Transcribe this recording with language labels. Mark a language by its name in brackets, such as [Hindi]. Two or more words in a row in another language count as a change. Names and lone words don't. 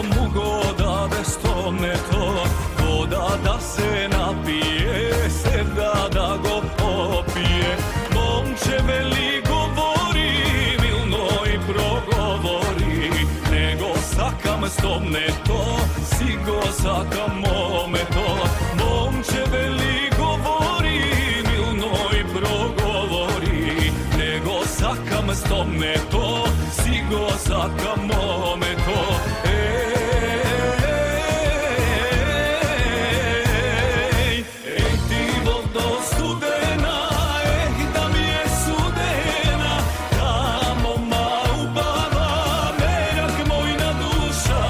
[Macedonian] муго даде 100 мето, вода да се напие, седа да го попие. Момче вели говори, милно и проговори, не го сакам 100 мето, си го сакам момето. Момче вели говори, милно и проговори, не го сакам 100 мето, си го сакам момето. [Serbian] Ej ti vodo studena, da mi je sudena, tamo ma ubava, merak moj nadušava.